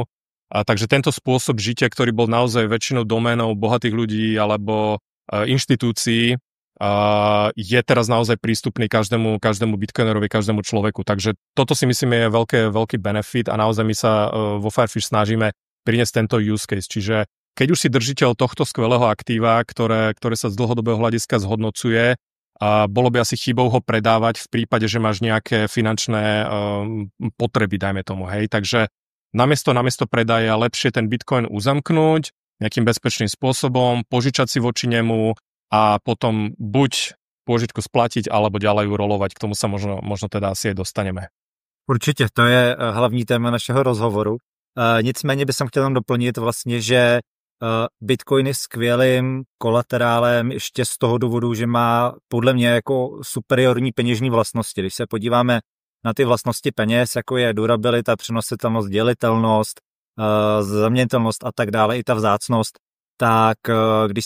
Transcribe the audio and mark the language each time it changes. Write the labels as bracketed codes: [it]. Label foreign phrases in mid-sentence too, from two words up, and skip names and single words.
[sk] Takže tento spôsob žitia, ktorý bol naozaj väčšinou doménou bohatých ľudí alebo inštitúcií, je teraz naozaj prístupný každému bitcoinerovi, každému človeku. Takže toto si myslím je veľký benefit a naozaj my sa vo Firefish snažíme priniesť tento [en] use case. [sk] Čiže keď už si držiteľ tohto skvelého aktíva, ktoré sa z dlhodobého hľadiska zhodnocuje, bolo by asi chybou ho predávať v prípade, že máš nejaké finančné potreby, dajme tomu. Hej. Takže namiesto predaja lepšie ten bitcoin uzamknúť nejakým bezpečným spôsobom, požičať si voči nemu a potom buď pôžičku splatiť, alebo ďalej rolovať. K tomu sa možno teda asi aj dostaneme. [cs] Určitě, to je hlavní téma našeho rozhovoru. Nicméně bych chtěl tam doplnit vlastně, že Bitcoin je skvělým kolaterálem ještě z toho důvodu, že má podle mě jako superiorní peněžní vlastnosti. Když se podíváme na ty vlastnosti peněz, jako je durabilita, přenositelnost, dělitelnost, zaměnitelnost a tak dále, i ta vzácnost, tak když si